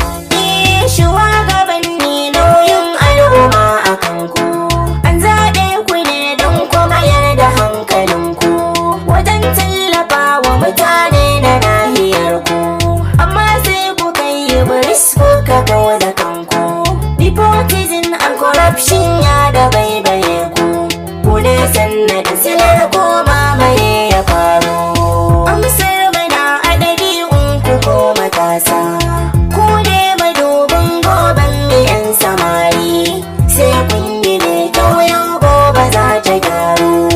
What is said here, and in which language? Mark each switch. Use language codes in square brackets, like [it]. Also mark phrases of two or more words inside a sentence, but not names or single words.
[ha] Eh, shugabanni nauyin al'umma a kanku. An zaɓe ku ne don ku mayar da hankalinku wajen tallafa wa mutane na nahiyarku. Amma sai ku kai biris kuka kau da kanku. [en] Nepotism and corruption [ha] ya dabaibaye ku. Ku ne sannadin silar ko mamaye ya faru. Amsar mu na a ɗabi'un ku ko matasa. Ku ne madubin goben mu 'yan samari. Sai kun yi mai kyau yau gobe za ta gyaru.